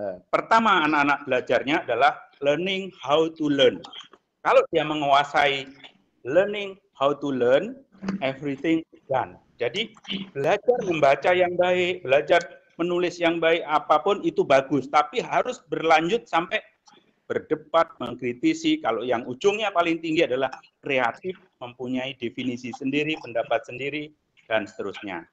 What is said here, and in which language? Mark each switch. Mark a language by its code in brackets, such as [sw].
[id] Pertama, anak-anak belajarnya adalah [en] learning how to learn. [id] Kalau dia menguasai [en] learning how to learn, everything is done. [id] Jadi belajar membaca yang baik, belajar menulis yang baik, apapun itu bagus, tapi harus berlanjut sampai berdebat, mengkritisi. Kalau yang ujungnya paling tinggi adalah kreatif, mempunyai definisi sendiri, pendapat sendiri, dan seterusnya.